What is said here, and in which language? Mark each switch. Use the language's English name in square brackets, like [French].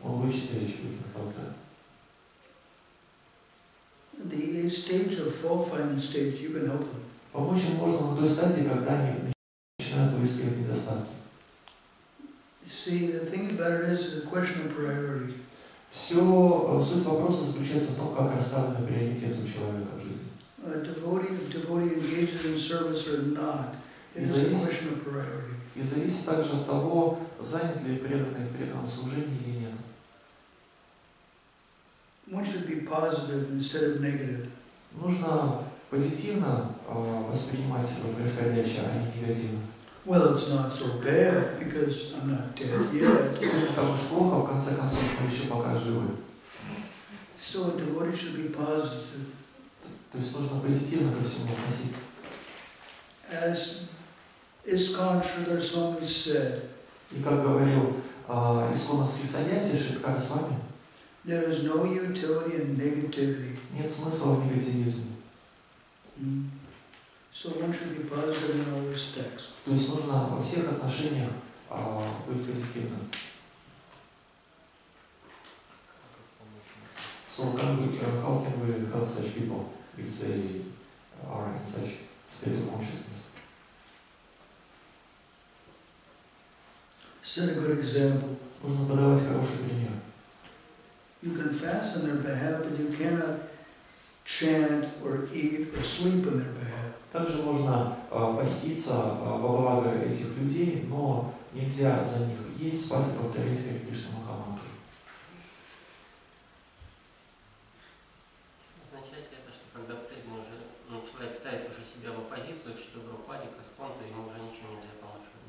[English] On which stage we can help them? The stage of fault finding stage, you can help them. [Russian] Помочь им можно на той стадии, когда они начинают выискивать недостатки. [English] See, the thing about it is a question of priority. [Russian] Все, суть вопроса заключается в том, как расставлены приоритеты у человека в жизни. [English] A devotee engages in service or not. It is a question of priority. [Russian] И зависит также от того, занят ли преданный в преданном служении или нет. [English] One should be positive instead of negative. [Russian] Нужно позитивно воспринимать происходящее, а не негативно. [English] Well, it's not so bad because I'm not dead yet. [Russian] Потому что плохо, в конце концов, мы еще пока живы. [English] So a devotee should be positive. [Russian] То есть нужно позитивно ко всему относиться. [English] As ISKCON Sridhar Swami said, [Russian] И как говорил исконовский саньяси Шридхара с вами, [English] there is no utility in negativity. [Russian] нет смысла в негативизме. [English] So one should be positive in all respects. [Russian] То есть нужно во всех отношениях быть позитивным. [English] So how can we help such people if they are in such state of consciousness? Set a good example. [Russian] Нужно подавать хороший пример. [English] You can fast on their behalf, but you cannot chant or eat or sleep on their behalf. [Russian] Также можно поститься во благо этих людей, но нельзя за них есть, спать и повторять Харе Кришна Махамантру. Означает ли это, что когда преданный уже, человек ставит уже себя в оппозицию к Шриле Прабхупаде, к ISKCON, то ему уже ничем нельзя помочь?